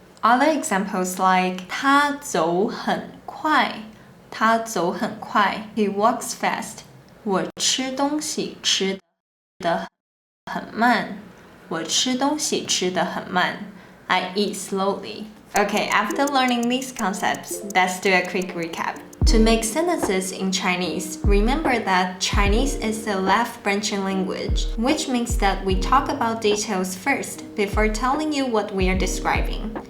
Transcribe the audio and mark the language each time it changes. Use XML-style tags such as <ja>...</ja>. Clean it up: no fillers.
<en>Other examples like</en> <zh>他走很快，他走很快</zh> <en>He walks fast.</en> <zh>我吃东西吃得很慢，我吃东西吃得很慢。</zh> <en>I eat slowly. Okay, after learning these concepts, let's do a quick recap. To make sentences in Chinese, remember that Chinese is a left-branching language, which means that we talk about details first before telling you what we are describing.</en>